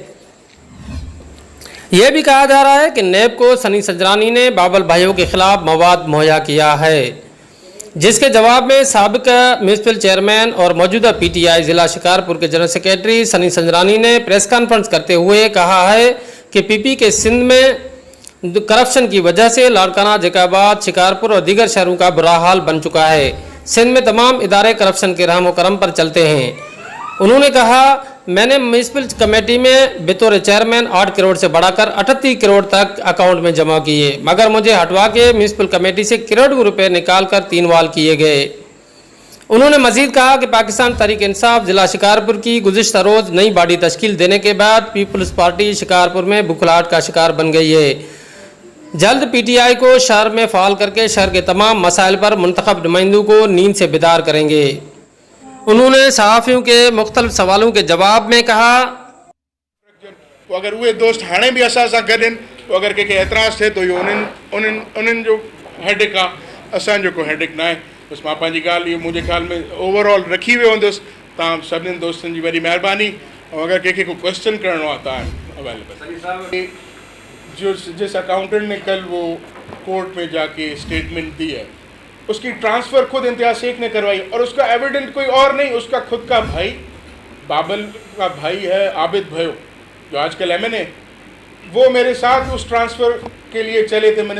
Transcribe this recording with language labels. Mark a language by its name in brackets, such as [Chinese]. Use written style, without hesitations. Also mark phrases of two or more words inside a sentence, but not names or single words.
[Urdu] یہ بھی کہا جا رہا ہے کہ نیب کو سنی سنجرانی نے بابل بھیو کے خلاف مواد مہیا کیا ہے، جس کے جواب میں سابق [English] municipal chairman [Urdu] اور موجودہ پی ٹی آئی ضلع شکارپور کے [English] general secretary [Urdu] سنی سنجرانی نے [English] press conference [Urdu] کرتے ہوئے کہا ہے کہ پی پی کے سندھ میں کرپشن کی وجہ سے لاڑکانہ، جیکب آباد، شکارپور اور دیگر شہروں کا برا حال بن چکا ہے. سندھ میں تمام ادارے کرپشن کے رحم و کرم پر چلتے ہیں. انہوں نے کہا، میں نے [English] municipal committee [Urdu] میں بطور چیئرمین 8 کروڑ سے بڑھا کر 38 کروڑ تک اکاؤنٹ میں جمع کیے، مگر مجھے ہٹوا کے [English] municipal committee [Urdu] سے کروڑوں روپے نکال کر 3 وال کیے گئے. انہوں نے مزید کہا کہ پاکستان تحریک انصاف ضلع شکارپور کی گزشتہ روز نئی باڈی تشکیل دینے کے بعد پیپلز پارٹی شکارپور میں بوکھلاہٹ کا شکار بن گئی ہے. جلد پی ٹی آئی کو شہر میں فعال کر کے شہر کے تمام مسائل پر منتخب نمائندوں کو نیند سے بیدار کریں گے. انہوں نے صحافیوں کے مختلف سوالوں کے جواب میں کہا, [Sindhi] तो अगर उहे दोस्त हाणे भी असां सां गॾु आहिनि, तो अगर कंहिंखे एतिराज़ थिए तो इहो उन्हनि जो हेडेक आहे, असांजो को हेडेक न आहे। बसि मां पंहिंजी ॻाल्हि इहो मुंहिंजे ख़्याल में ओवरऑल रखी वियो हूंदुसि। तव्हां सभिनीनि दोस्तनि जी वॾी महिरबानी। ऐं अगरि कंहिंखे को क्वेश्चन करिणो आहे तव्हां अवेलेबल। [Urdu] جس اکاؤنٹنٹ نے کل وہ کورٹ میں جا کے اسٹیٹمنٹ دی ہے، اس کی ٹرانسفر خود امتیاز شیخ نے کروائی اور اس کا ایویڈنٹ کوئی اور نہیں، اس کا خود کا بھائی بابل کا بھائی ہے عابد بھیو، جو آج کل MNA، وہ میرے ساتھ اس ٹرانسفر کے لیے چلے تھے.